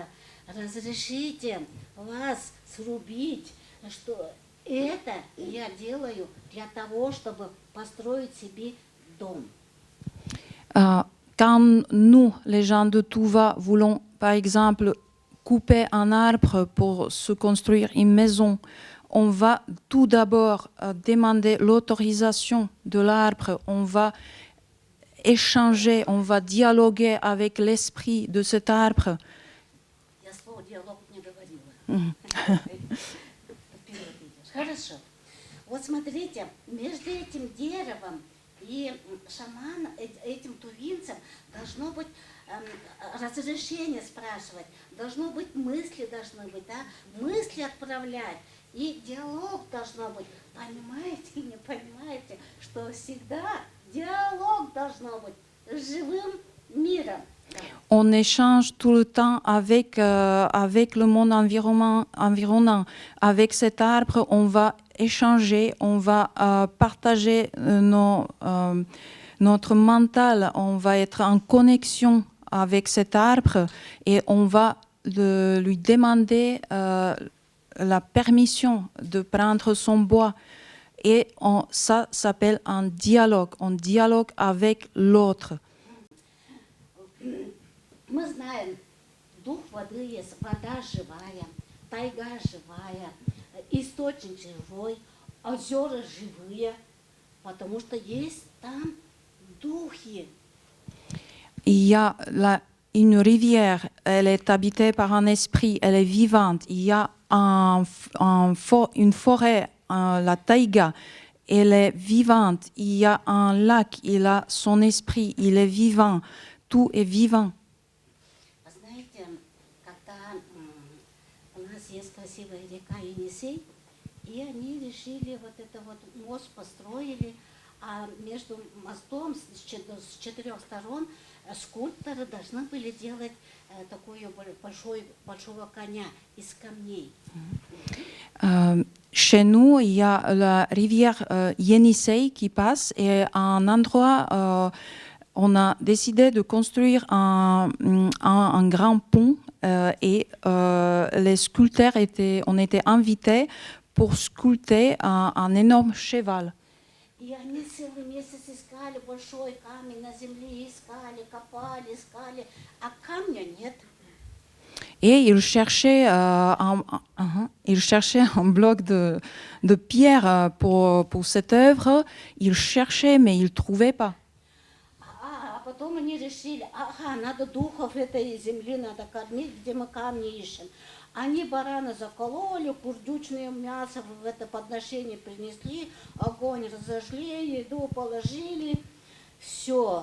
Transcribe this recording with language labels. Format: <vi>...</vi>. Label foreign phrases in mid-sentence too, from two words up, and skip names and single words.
<ru>Разрешите вас срубить, что это я делаю для того, чтобы построить себе дом.</ru> <fr>Quand nous, les gens de Touva, voulons, par exemple, couper un arbre pour se construire une maison, on va tout d'abord demander l'autorisation de l'arbre, on va échanger, on va dialoguer avec l'esprit de cet arbre.</fr> <ru>Я слово диалог не говорила. Хорошо. Вот смотрите, между этим деревом и шаманом, этим тувинцем, должно быть разрешение спрашивать, должно быть мысли, да? Мысли отправлять, и диалог должно быть. Понимаете, не понимаете, что всегда диалог должно быть с живым миром.</ru> <fr>on échange tout le temps avec, avec le monde environnant. Avec cet arbre, on va échanger, on va partager notre mental, on va être en connexion avec cet arbre et on va lui demander la permission de prendre son bois. Et ça s'appelle un dialogue. On dialogue avec l'autre.</fr> <ru>Мы знаем, дух воды есть, вода живая, тайга живая, источник живой, озера живые, потому что есть там духи.</ru> <fr>Il y a une rivière, elle est habitée par un esprit, elle est vivante. Il y a une forêt, la taïga, elle est vivante. Il y a un lac, il a son esprit, il est vivant. Tout est vivant.</fr> <ru>Знаете, когда у нас есть красивая река Енисей, и они решили вот это вот мост построили, а между мостом с 4 сторон скульпторы должны были делать такую большого коня из камней.</ru> <fr>Chez nous, il y a la rivière Yenisei qui passe et à un endroit, on a décidé de construire un grand pont et les sculpteurs on était invités pour sculpter un énorme cheval.</fr> <ru>И они целый месяц искали большой камень на земле, искали, копали, искали, а камня нет.</ru> <fr>Et ils cherchaient un bloc de pierre pour cette œuvre. Ils cherchaient, mais ils ne trouvaient pas.</fr> <ru>А потом они решили, ага, надо духов этой земли, надо кормить, где мы камни ищем. Они барана закололи, курдючное мясо в это подношение принесли, огонь разожгли, еду положили. Все.</ru>